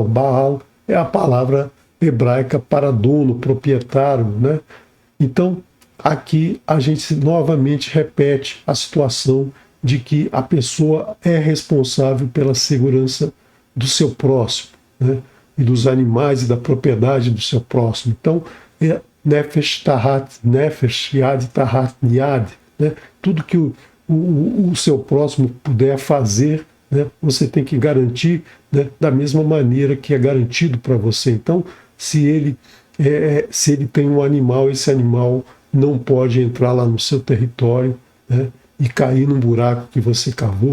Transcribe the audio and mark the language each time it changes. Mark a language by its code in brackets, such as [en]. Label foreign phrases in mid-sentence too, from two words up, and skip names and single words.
[pt] Baal é a palavra hebraica para dono, proprietário, né? Então, aqui a gente novamente repete a situação de que a pessoa é responsável pela segurança do seu próximo, né? E dos animais e da propriedade do seu próximo. Então, [he] נפש תחת נפש, יד תחת יד, [pt] né? Tudo que o seu próximo puder fazer, né, você tem que garantir, né, da mesma maneira que é garantido para você. Então, se ele tem um animal, esse animal não pode entrar lá no seu território, né, e cair num buraco que você cavou.